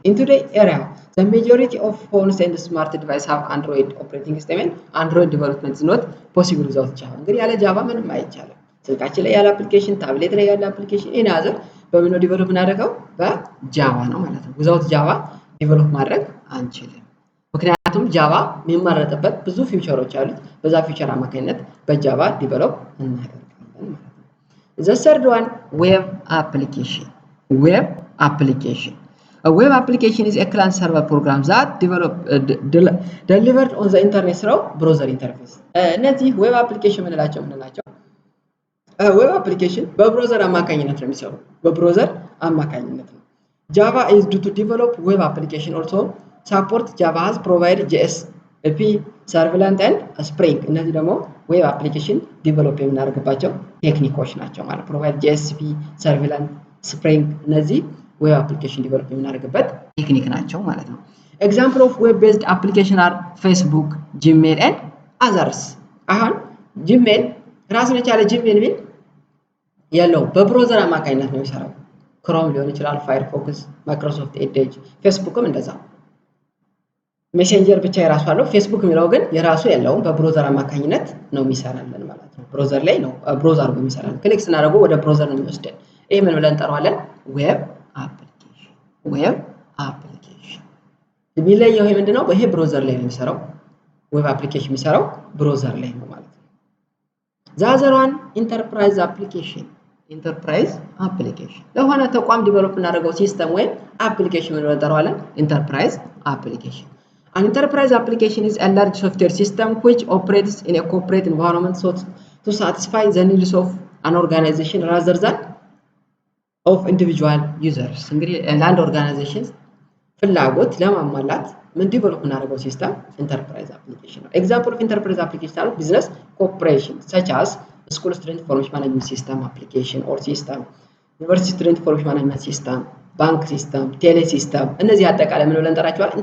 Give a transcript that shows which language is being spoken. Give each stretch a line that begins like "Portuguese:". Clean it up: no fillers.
English: In today's era, the majority of phones and smart devices have Android operating system and Android development is not possible without Java.
Amharic: እንግዲህ ያለ ጃቫ ምንም አይቻልም። ስልካችን ላይ ያለ አፕሊኬሽን፣ ታብሌት ላይ ያለ አፕሊኬሽን ኤኒ አዘር በምን ነው ዲቨሎፕ እናደርገው? በጃቫ ነው ማለት ነው። without ጃቫ ዲቨሎፕ ማድረግ አንችልም። ምክንያቱም ጃቫ የሚመረጥበት ብዙ ፊውቸሮች አሉት። በዛ ፊውቸር አማካኝነት በጃቫ ዲቨሎፕ እናደርጋለን ማለት ነው።
English: The third one, web application. Web application. A web application is a client server program that delivered on the internet through browser interface.
Amharic: እነዚህ ዌብ አፕሊኬሽን ምንላቸው ዌብ አፕሊኬሽን በብራውዘር አማካኝነት ነው የሚሰሩ። በብራውዘር አማካኝነት ነው።
English: ጃቫ is due to develop web application also support Java has provide JSP, servlet and Spring.
Amharic: እነዚህ ደግሞ ዌብ አፕሊኬሽን ዲቨሎፕ የምናደርግባቸው ቴክኒኮች ናቸው ማለት provide JSP, servlet, Spring እነዚህ ዌብ አፕሊኬሽን ዲቨሎፕ የምናደርግበት ቴክኒክ ናቸው ማለት ነው። ኤግዛምፕል ኦፍ ዌብ ቤዝድ አፕሊኬሽን አር ፌስቡክ፣ ጂሜል ኤንድ አዘርስ። አሁን ጂሜል ራሱን የቻለ ጂሜል ቢል ያለው በብራውዘር አማካኝነት ነው የሚሰራው። ክሮም ሊሆን ይችላል፣ ፋየርፎክስ፣ ማይክሮሶፍት ኤድጅ፣ ፌስቡክም እንደዛ። ሜሴንጀር ብቻ የራሱ አለው። ፌስቡክ የሚለው ግን የራሱ ያለውም በብራውዘር አማካኝነት ነው የሚሰራልን ማለት ነው። ብራውዘር ላይ ነው ብራውዝ አድርጎ የሚሰራልን። ክሊክ ስናደርገው ወደ ብራውዘር ነው የሚወስደን። ይሄ ምን ብለን እንጠራዋለን? ዌብ አፕሊኬሽን። ዌብ አፕሊኬሽን የሚለየው ይሄ ምንድነው? ይሄ ብራውዘር ላይ ነው የሚሰራው። ዌብ አፕሊኬሽን የሚሰራው ብራውዘር ላይ ነው ማለት ነው። ዛዘሯን ኢንተርፕራይዝ አፕሊኬሽን። ኢንተርፕራይዝ አፕሊኬሽን ለሆነ ተቋም ዲቨሎፕ እናደርገው ሲስተም ወይም አፕሊኬሽን ምን እንጠራዋለን?
English: ኢንተርፕራይዝ አፕሊኬሽን። An enterprise application is a large software system which operates in a corporate environment to satisfy the needs of an organization rather than of individual users.
Amharic: እንግዲህ ለአንድ ኦርጋናይዜሽን ፍላጎት ለማሟላት ምን ዲቨሎፕ እናደርገው ሲስተም ኢንተርፕራይዝ አፕሊኬሽን ነው። ኤግዛምፕል ኦፍ ኢንተርፕራይዝ አፕሊኬሽን አሉ ቢዝነስ ኮርፖሬሽን
English: such as school student information management system application or system,
Amharic: university student information management system, ባንክ ሲስተም፣ ቴሌ ሲስተም እነዚህ አጠቃላይ ምን ብለን እንጠራቸዋለን?